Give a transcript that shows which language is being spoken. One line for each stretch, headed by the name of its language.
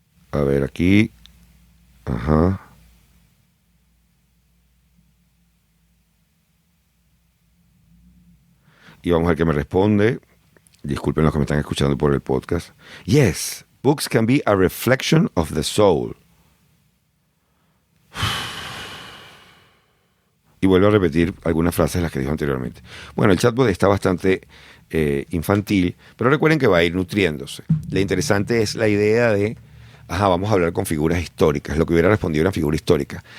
Spanish: A ver, aquí. Ajá. Y vamos a ver qué me responde. Disculpen los que me están escuchando por el podcast.
English: Yes, books can be a reflection of the soul.
Spanish: Y vuelvo a repetir algunas frases de las que dijo anteriormente. Bueno, el chatbot está bastante infantil, pero recuerden que va a ir nutriéndose. Lo interesante es la idea de vamos a hablar con figuras históricas, lo que hubiera respondido una figura histórica.